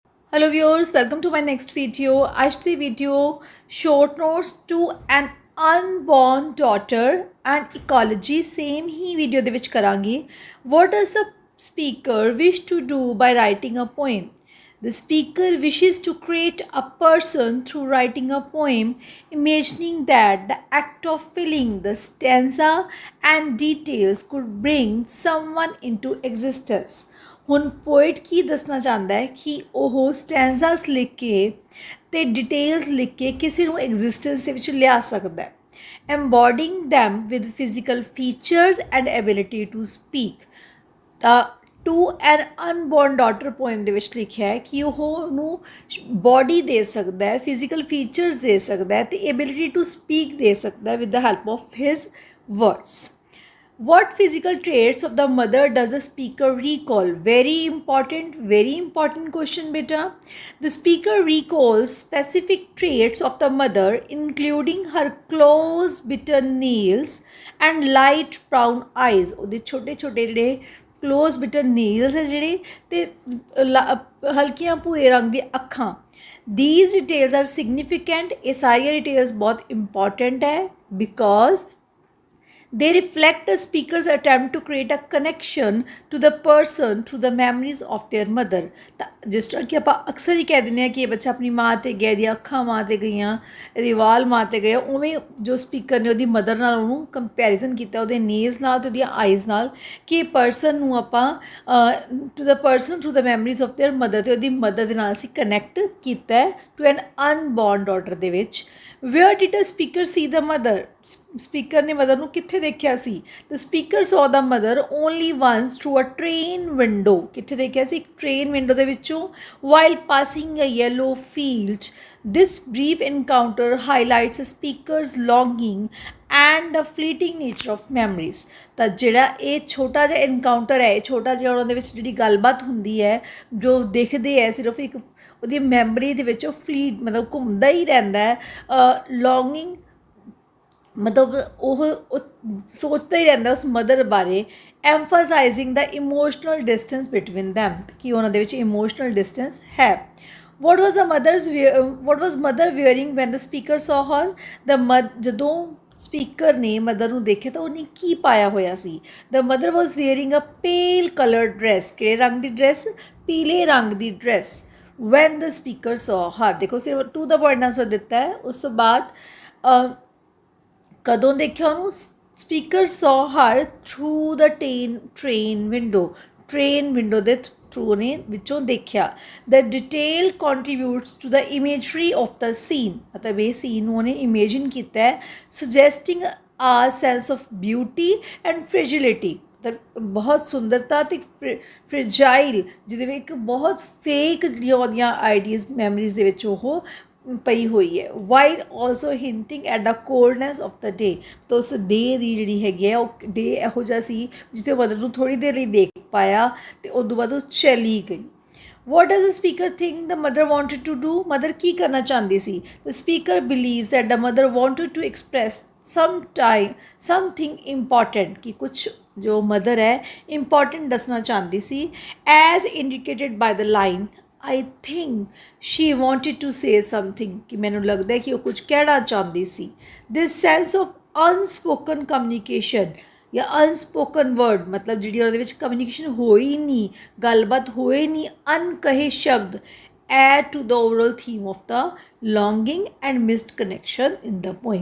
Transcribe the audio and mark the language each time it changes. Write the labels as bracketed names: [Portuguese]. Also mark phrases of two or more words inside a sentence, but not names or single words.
[English] Hello viewers, welcome to my next video. [Punjabi] आज ਦੀ video short notes to an unborn daughter [English] and ecology same [Punjabi] ही video ਦੇ ਵਿੱਚ ਕਰਾਂਗੇ. [English] What does the speaker wish to do by writing a poem? The speaker wishes to create a person through writing a poem, imagining that the act of filling the stanza and details could bring someone into existence. [Punjabi] ਹੁਣ ਪੋਇਟ ਕੀ ਦੱਸਣਾ ਚਾਹੁੰਦਾ ਹੈ ਕਿ ਉਹ ਸਟੈਂਜ਼ਾਸ ਲਿਖ ਕੇ ਤੇ ਡਿਟੇਲਸ ਲਿਖ ਕੇ ਕਿਸੇ ਨੂੰ ਐਗਜ਼ਿਸਟੈਂਸ ਦੇ ਵਿੱਚ ਲਿਆ ਸਕਦਾ ਹੈ [English] embodying them with physical features and ability to speak [Punjabi] ਤਾਂ ਟੂ ਐਨ ਅਨਬੋਰਨ ਡਾਟਰ ਪੋਇਮ ਦੇ ਵਿੱਚ ਲਿਖਿਆ ਹੈ ਕਿ ਉਹ ਉਹਨੂੰ ਬੋਡੀ ਦੇ ਸਕਦਾ ਹੈ [English] physical features [Punjabi] ਦੇ ਸਕਦਾ ਹੈ ਅਤੇ [English] ability to speak [Punjabi] ਦੇ ਸਕਦਾ ਹੈ [English] with the help of his words. What physical traits of the mother does the speaker recall? Very important question, beta. The speaker recalls specific traits of the mother, including her close, bitter nails and light brown eyes. [Punjabi] ਉਹਦੇ ਛੋਟੇ ਛੋਟੇ ਜਿਹੜੇ [English] close bitter nails [Punjabi] ਹੈ ਜਿਹੜੇ ਤੇ ਹਲਕੀਆਂ ਭੂਰੇ ਰੰਗ ਦੀਆਂ ਅੱਖਾਂ. [English] These details are significant. [Punjabi] ਇਹ ਸਾਰੀਆਂ ਡਿਟੇਲਸ ਬਹੁਤ ਇੰਪੋਰਟੈਂਟ ਹੈ [English] because they reflect the speaker's attempt to create a connection to the person through the memories of their mother. [Punjabi] ਤਾਂ ਜਿਸ ਤਰ੍ਹਾਂ ਕਿ ਆਪਾਂ ਅਕਸਰ ਹੀ ਕਹਿ ਦਿੰਦੇ ਹਾਂ ਕਿ ਇਹ ਬੱਚਾ ਆਪਣੀ ਮਾਂ 'ਤੇ ਗਿਆ, ਇਹਦੀਆਂ ਅੱਖਾਂ ਮਾਂ 'ਤੇ ਗਈਆਂ, ਇਹਦੀ ਵਾਲ ਮਾਂ 'ਤੇ ਗਏ, ਉਵੇਂ ਜੋ ਸਪੀਕਰ ਨੇ ਉਹਦੀ ਮਦਰ ਨਾਲ ਉਹਨੂੰ ਕੰਪੈਰੀਜ਼ਨ ਕੀਤਾ ਉਹਦੇ ਨੇਲਸ ਨਾਲ ਅਤੇ ਉਹਦੀਆਂ ਆਈਜ਼ ਨਾਲ ਕਿ ਪਰਸਨ ਨੂੰ ਆਪਾਂ [English] to the person through the memories of their mother [Punjabi] ਅਤੇ ਉਹਦੀ ਮਦਰ ਦੇ ਨਾਲ ਅਸੀਂ ਕਨੈਕਟ ਕੀਤਾ ਹੈ ਟੂ ਐਨ ਅਨਬੋਰਨ ਡਾਟਰ ਦੇ ਵਿੱਚ. [English] Where did the speaker see the mother? [Punjabi] Speaker ਨੇ ਮਦਰ ਨੂੰ ਕਿੱਥੇ ਦੇਖਿਆ ਸੀ? [English] The speaker saw the mother only once through a train window. [Punjabi] ਕਿੱਥੇ ਦੇਖਿਆ ਸੀ? ਇੱਕ [English] train window [Punjabi] ਦੇ ਵਿੱਚੋਂ [English] while passing a yellow field. This brief encounter highlights a speaker's longing and the fleeting nature of memories. [Punjabi] ਤਾਂ ਜਿਹੜਾ ਇਹ ਛੋਟਾ ਜਿਹਾ ਇਨਕਾਊਂਟਰ ਹੈ, ਇਹ ਛੋਟਾ ਜਿਹਾ ਉਹਨਾਂ ਦੇ ਵਿੱਚ ਜਿਹੜੀ ਗੱਲਬਾਤ ਹੁੰਦੀ ਹੈ ਜੋ ਦੇਖਦੇ ਹੈ ਸਿਰਫ ਇੱਕ ਉਹਦੀ ਮੈਮਰੀ ਦੇ ਵਿੱਚ ਉਹ ਫਲੀਟ ਮਤਲਬ ਘੁੰਮਦਾ ਹੀ ਰਹਿੰਦਾ ਹੈ. ਲੌਂਗਿੰਗ ਮਤਲਬ ਉਹ ਸੋਚਦਾ ਹੀ ਰਹਿੰਦਾ ਉਸ ਮਦਰ ਬਾਰੇ. [English] emphasizing the emotional distance between them [Punjabi] ਕਿ ਉਹਨਾਂ ਦੇ ਵਿੱਚ [English] emotional distance [Punjabi] ਹੈ. [English] what was mother wearing when the speaker saw her? [Punjabi] ਜਦੋਂ ਸਪੀਕਰ ਨੇ ਮਦਰ ਨੂੰ ਦੇਖਿਆ ਤਾਂ ਉਹਨੇ ਕੀ ਪਾਇਆ ਹੋਇਆ ਸੀ? [English] The mother was wearing a pale coloured dress. [Punjabi] ਕਿਹੜੇ ਰੰਗ ਦੀ ਡਰੈਸ? ਪੀਲੇ ਰੰਗ ਦੀ ਡਰੈਸ. [English] when the speaker saw her, [Punjabi] ਦੇਖੋ ਸਿਰਫ [English] to the point answer [Punjabi] ਦਿੱਤਾ ਹੈ. ਉਸ ਤੋਂ ਬਾਅਦ ਕਦੋਂ ਦੇਖਿਆ ਉਹਨੂੰ? [English] ਸਪੀਕਰ saw her through the train window. train window [Punjabi] ਦੇ ਥਰੂ ਨੇ ਵਿੱਚੋਂ ਦੇਖਿਆ. [English] the detail contributes to the imagery of the scene. [Punjabi] ਮਤਲਬ ਇਹ ਸੀਨ ਨੂੰ ਉਹਨੇ ਇਮੇਜਿਨ ਕੀਤਾ ਹੈ [English] suggesting a sense of beauty and fragility. [Punjabi] ਬਹੁਤ ਸੁੰਦਰਤਾ ਅਤੇ ਫ੍ਰੈਜਾਈਲ ਜਿਹਦੇ ਵਿੱਚ ਇੱਕ ਬਹੁਤ ਫੇਕ ਜਿਹੜੀਆਂ ਉਹਦੀਆਂ ਆਈਡੀਆਜ਼ ਮੈਮਰੀਜ਼ ਦੇ ਵਿੱਚ ਉਹ ਪਈ ਹੋਈ ਹੈ. [English] while also hinting at the coldness of the day. [Punjabi] ਤਾਂ ਉਸ ਡੇ ਦੀ ਜਿਹੜੀ ਹੈਗੀ ਹੈ ਉਹ ਡੇ ਇਹੋ ਜਿਹਾ ਸੀ ਜਿੱਥੇ ਮਦਰ ਨੂੰ ਥੋੜ੍ਹੀ ਦੇਰ ਲਈ ਦੇਖ ਪਾਇਆ ਅਤੇ ਉਦੋਂ ਬਾਅਦ ਉਹ ਚਲੀ ਗਈ. [English] What does the speaker think the mother wanted to do? [Punjabi] ਮਦਰ ਕੀ ਕਰਨਾ ਚਾਹੁੰਦੀ ਸੀ? [English] The speaker believes that the mother wanted to express something important [Punjabi] ਕਿ ਕੁਛ ਜੋ ਮਦਰ ਹੈ ਇੰਪੋਰਟੈਂਟ ਦੱਸਣਾ ਚਾਹੁੰਦੀ ਸੀ. [English] as indicated by the line I think she wanted to say something [Punjabi] ਕਿ ਮੈਨੂੰ ਲੱਗਦਾ ਕਿ ਉਹ ਕੁਝ ਕਹਿਣਾ ਚਾਹੁੰਦੀ ਸੀ. [English] this sense of unspoken communication ਜਾਂ unspoken word [Punjabi] ਮਤਲਬ ਜਿਹੜੀ ਉਹਦੇ ਵਿੱਚ ਕਮਿਊਨੀਕੇਸ਼ਨ ਹੋਈ ਨਹੀਂ, ਗੱਲਬਾਤ ਹੋਈ ਨਹੀਂ, ਅਨਕਹੇ ਸ਼ਬਦ [English] add to the overall theme of the longing and missed connection in the poem.